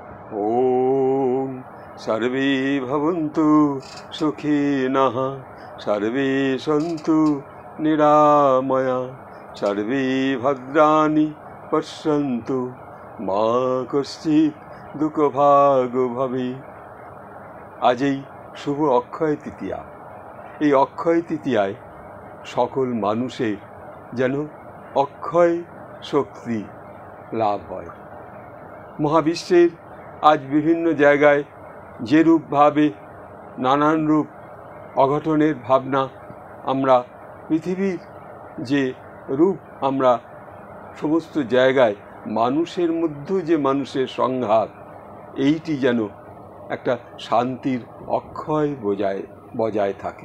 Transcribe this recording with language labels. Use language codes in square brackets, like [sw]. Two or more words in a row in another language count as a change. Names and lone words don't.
[sa] ॐ सर्वे भवन्तु सुखिनः सर्वे सन्तु निरामया सर्वे भद्राणि पश्यन्तु मा कश्चित् दुःखभाग् भवेत्। [bn] आज এই শুভ অক্ষয় তৃতীয়া। এই অক্ষয় তৃতীয়ায় সকল মানুষের যেন অক্ষয় শক্তি লাভ হয়। মহাবিশ্বের আজ বিভিন্ন জায়গায় যেরূপভাবে নানান রূপ অঘটনের ভাবনা, আমরা পৃথিবীর যে রূপ আমরা সমস্ত জায়গায় মানুষের মধ্যে যে মানুষের সংঘাত, এইটি যেন একটা শান্তির অক্ষয় বজায় থাকে।